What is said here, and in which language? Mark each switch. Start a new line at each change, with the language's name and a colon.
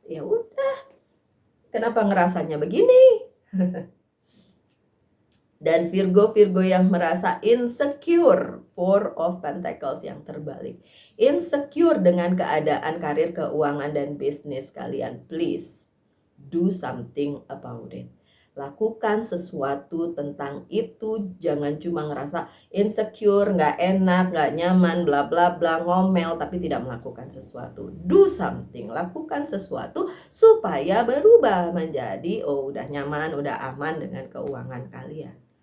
Indonesian: Ya udah, kenapa ngerasanya begini? Dan Virgo yang merasa insecure, Four of Pentacles yang terbalik. Insecure dengan keadaan karir, keuangan, dan bisnis kalian.
English: Please, do something about it.
Indonesian: Lakukan sesuatu tentang itu. Jangan cuma ngerasa insecure, nggak enak, nggak nyaman, bla bla bla, ngomel, tapi tidak melakukan sesuatu.
English: Do something,
Indonesian: lakukan sesuatu supaya berubah menjadi, oh udah nyaman, udah aman dengan keuangan kalian.